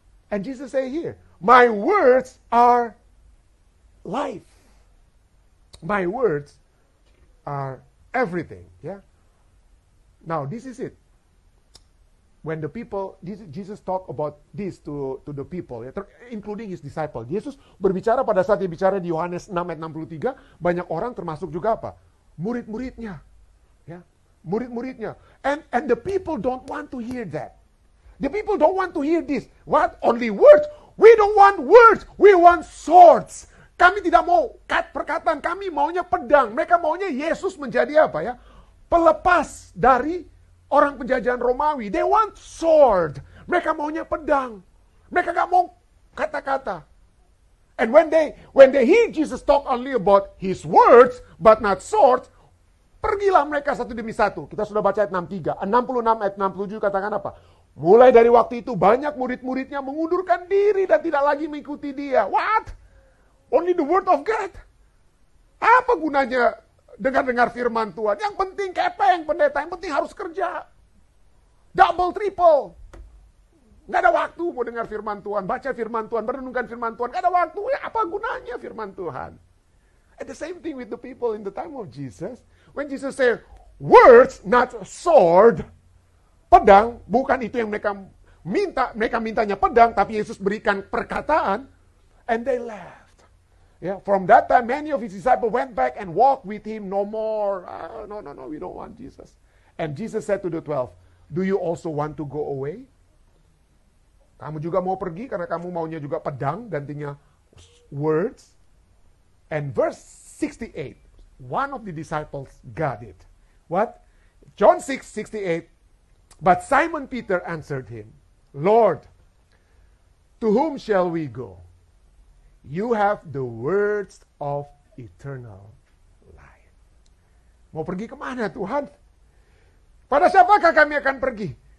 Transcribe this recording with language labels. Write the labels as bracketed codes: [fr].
[en] And Jesus say here, my words are life. My words are everything. Yeah. Now this is it. When the people, Jesus talk about this to the people, including his disciple. [id] Yesus berbicara pada saat dia bicara di Yohanes 6 ayat 63, banyak orang termasuk juga apa? Murid-muridnya. Ya, murid-muridnya. [en] And the people don't want to hear that. The people don't want to hear this. What? Only words? We don't want words. We want swords. [id] Kami tidak mau perkataan, kami maunya pedang. Mereka maunya Yesus menjadi apa ya? Pelepas dari orang penjajahan Romawi. [en] They want sword. [id] Mereka maunya pedang. Mereka gak mau kata-kata. [en] And when they hear Jesus talk only about his words, but not swords, [id] pergilah mereka satu demi satu. Kita sudah baca ayat 63. 66 ayat 67 katakan apa? Mulai dari waktu itu banyak murid-muridnya mengundurkan diri dan tidak lagi mengikuti dia. What? [en] Only the word of God? [id] Apa gunanya dengar-dengar firman Tuhan? Yang penting kepeng pendeta, yang penting harus kerja. Double, triple. Nggak ada waktu mau dengar firman Tuhan, baca firman Tuhan, merenungkan firman Tuhan. Nggak ada waktu, ya apa gunanya firman Tuhan? [en] And the same thing with the people in the time of Jesus. When Jesus said, words, not sword, pedang, [id] bukan itu yang mereka mintanya pedang, tapi Yesus berikan perkataan, [en] and they left. Yeah, from that time, many of his disciples went back and walked with him no more. No, we don't want Jesus. And Jesus said to the 12, do you also want to go away? [id] Kamu juga mau pergi karena kamu maunya juga pedang, gantinya words. [en] And verse 68, one of the disciples got it. What? John 6:68. But Simon Peter answered him, Lord, to whom shall we go? You have the words of eternal life. [id] Mau pergi kemana Tuhan? Pada siapakah kami akan pergi?